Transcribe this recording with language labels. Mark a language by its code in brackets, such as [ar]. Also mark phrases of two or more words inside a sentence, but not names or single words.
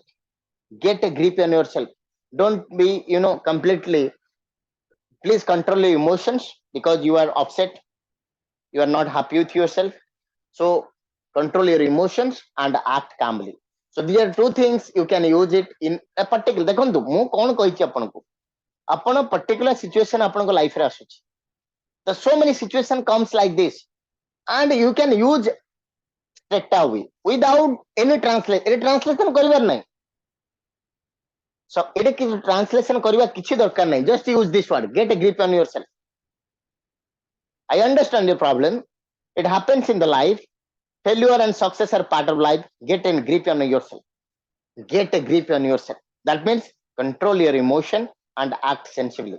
[en] Get a grip on yourself. Don't be completely, please control your emotions because you are upset, you are not happy with yourself. So control your emotions and act calmly. So these are two things you can use it in a particular. [or] देखो ମୁଁ କଣ କହିଛି ଆପଣଙ୍କୁ, ଆପଣ [en] particular situation [or] ଆପଣଙ୍କ life ରେ ଆସୁଛି. [en] The so many situation comes like this and you can use straight away without any translation. [or] ଏଠି translation କରିବାର ନାହିଁ. So ଏଠି କିଛି translation କରିବା କିଛି ଦରକାର ନାହିଁ. [en] Just use this word. Get a grip on yourself. I understand your problem. It happens in the life. Failure and success are part of life. Get a grip on yourself. Get a grip on yourself. That means control your emotion and act sensibly.